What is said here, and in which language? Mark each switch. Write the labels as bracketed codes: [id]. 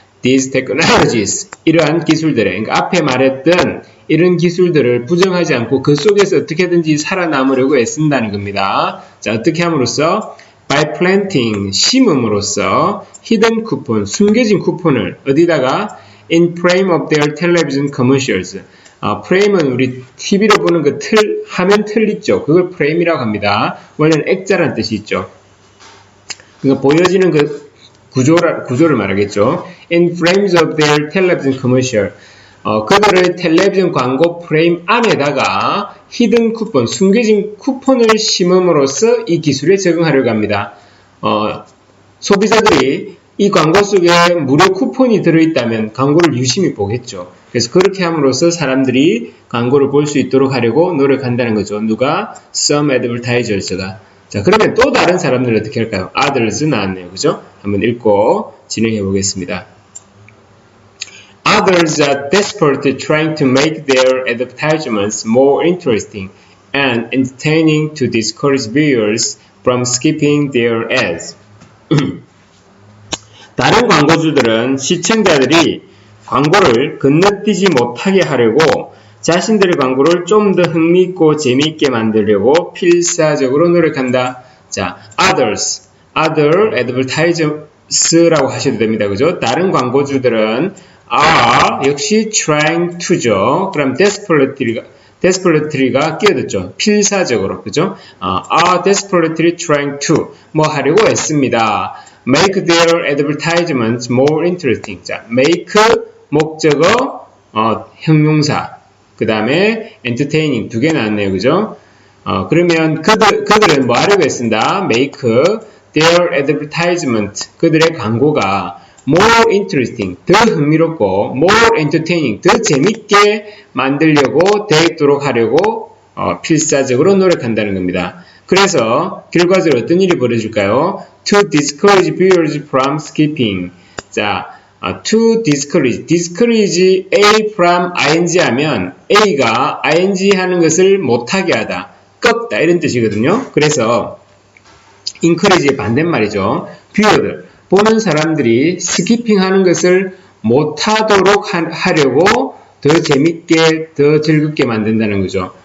[en] these technologies, [ko] 이러한 기술들에, 그러니까 앞에 말했던 이런 기술들을 부정하지 않고 그 속에서 어떻게든지 살아남으려고 애쓴다는 겁니다. 자, 어떻게 함으로써? [en] by planting, [ko] 심음으로써 [en] hidden coupon, [ko] 숨겨진 쿠폰을 어디다가? [en] in frame of their television commercials. [ko] 프레임은 우리 TV로 보는 그 틀, 화면 틀 있죠. 그걸 프레임이라고 합니다. 원래는 액자라는 뜻이 있죠. 그러니까 보여지는 그 구조를 말하겠죠. [en] in frames of their television commercial. [ko] 그들의 텔레비전 광고 프레임 안에다가 히든 쿠폰, 숨겨진 쿠폰을 심음으로써 이 기술에 적응하려고 합니다. 소비자들이 이 광고 속에 무료 쿠폰이 들어있다면 광고를 유심히 보겠죠. 그래서 그렇게 함으로써 사람들이 광고를 볼 수 있도록 하려고 노력한다는 거죠. 누가? Some advertisers가. 자, 그러면 또 다른 사람들은 어떻게 할까요? Others 나왔네요. 그죠? 한번 읽고 진행해 보겠습니다. [en] Others are desperately trying to make their advertisements more interesting and entertaining to discourage viewers from skipping their ads. [ko] 다른 광고주들은 시청자들이 광고를 건너뛰지 못하게 하려고 자신들의 광고를 좀 더 흥미있고 재미있게 만들려고 필사적으로 노력한다. 자, others, other advertisers라고 하셔도 됩니다. 그죠? 다른 광고주들은 are 역시 [en] trying to [ko] 죠. 그럼 desperately가 끼어들죠. 필사적으로, 그죠? [en] are desperately trying to [ko] 뭐 하려고 했습니다. [en] make their advertisements more interesting. [ko] 자, make 목적어 형용사. 그 다음에 entertaining 두 개 나왔네요. 그죠? 그러면 그들은 뭐 하려고 했습니다. [en] make their advertisement [ko] 그들의 광고가 [en] more interesting [ko] 더 흥미롭고 [en] more entertaining [ko] 더 재밌게 만들려고 되도록 하려고 필사적으로 노력한다는 겁니다. 그래서 결과적으로 어떤 일이 벌어질까요? [en] To discourage viewers from skipping. [ko] 자, to discourage, discourage A from ing 하면 A가 ing 하는 것을 못하게 하다, 꺾다 이런 뜻이거든요. 그래서 encourage의 반대말이죠. viewer, 보는 사람들이 스키핑 하는 것을 못하도록 하려고 더 재밌게, 더 즐겁게 만든다는 거죠.